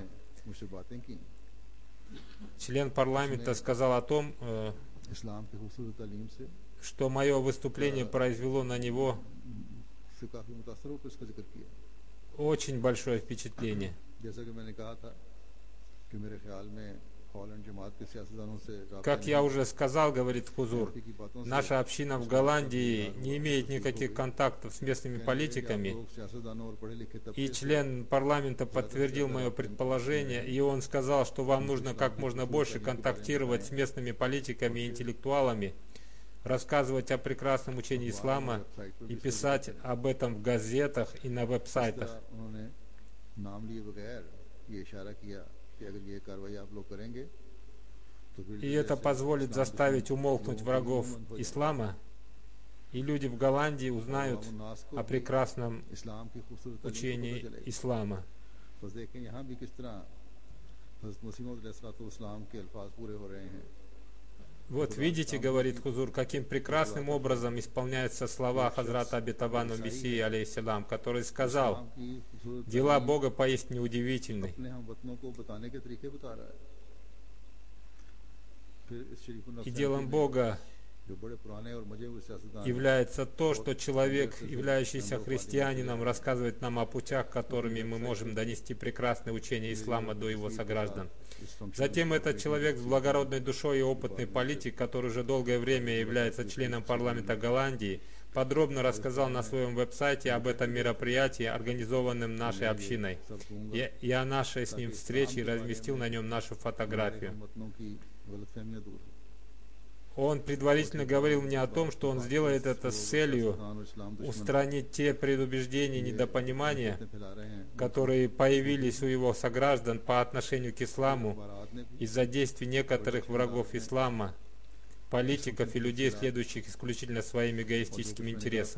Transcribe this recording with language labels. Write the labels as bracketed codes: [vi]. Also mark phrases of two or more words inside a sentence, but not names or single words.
[ur] مجھ سے باتیں کی, [ru] член парламента сказал о том, [ur] اسلام کی خوبصورت تعلیم [ru] что мое выступление произвело на него [ur] سے کافی متاثر ہو کر اس کا ذکر کیا. [ru] очень большое впечатление. [ur] جیسا کہ میں نے کہا تھا کہ میرے خیال میں ہالینڈ جماعت کے سیاستدانوں سے رابطہ [ru] Как я уже сказал, говорит Хузур, [ur] کی باتوں سے [ru] наша община в Голландии не имеет никаких контактов с местными политиками, [ur] لوگ سیاستدانوں اور پڑھے لکھے طبقے [ru] и член парламента подтвердил мое предположение, и он сказал, что вам нужно как можно больше контактировать с местными политиками и интеллектуалами, рассказывать о прекрасном учении ислама и писать об этом в газетах и на веб-сайтах. [ur] انہوں نے نام لیے بغیر یہ اشارہ کیا کہ اگر یہ کارروائی آپ لوگ کریں گے تو پھر [ru] И это позволит заставить умолкнуть врагов ислама, и люди в Голландии узнают о прекрасном [ur] اسلام کی خوبصورت [ru] учении ислама. [ur] بس دیکھیں یہاں بھی کس طرح حضرت مسیح موعود علیہ السلام کے الفاظ پورے ہو رہے ہیں. [ru] Вот видите, говорит Хузур, каким прекрасным образом исполняются слова Хазрата Абитавану Мессии, алейхиссалам, который сказал: [ur] کی خوبصورت [ru] дела Бога поистине удивительны. [ur] اپنے ہم وطنوں کو بتانے کے طریقے بتا رہا ہے. پھر اس شریف [ru] И делом Бога [ur] جو بڑے پرانے اور منجھے ہوئے سیاستدان ہیں, [ru] является то, что человек, являющийся христианином, рассказывает нам о путях, которыми мы можем донести прекрасное учение ислама до его сограждан. Затем этот человек с благородной душой и опытный политик, который уже долгое время является членом парламента Голландии, подробно рассказал на своем веб-сайте об этом мероприятии, организованном нашей общиной, и о нашей с ним встрече, и разместил на нем нашу фотографию. [ur] وطنوں کی غلط فہمیاں دور ہو. [ru] Он предварительно говорил мне о том, что он сделает это с целью устранить те предубеждения и недопонимания, которые появились у его сограждан по отношению к исламу из-за действий некоторых врагов ислама, политиков и людей, следующих исключительно своим эгоистическим интересам.